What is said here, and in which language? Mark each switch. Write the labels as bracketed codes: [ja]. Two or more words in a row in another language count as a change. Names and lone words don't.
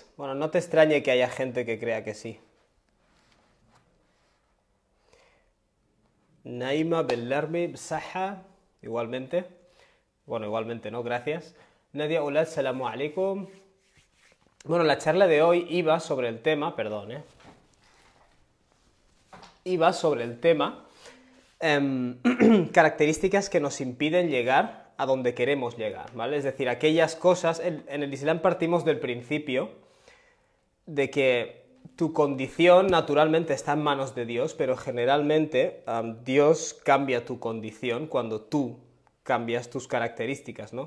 [es] Bueno, no te extrañe que haya gente que crea que sí. Naima Bellarmi Saha, igualmente. Bueno, igualmente, ¿no? Gracias. Nadia Ulad, [ar] سلام عليكم. [es] Bueno, la charla de hoy iba sobre el tema, perdón, iba sobre el tema características que nos impiden llegar a donde queremos llegar, ¿vale? Es decir, aquellas cosas, en el Islam partimos del principio de que tu condición naturalmente está en manos de Dios, pero generalmente Dios cambia tu condición cuando tú cambias tus características, ¿no?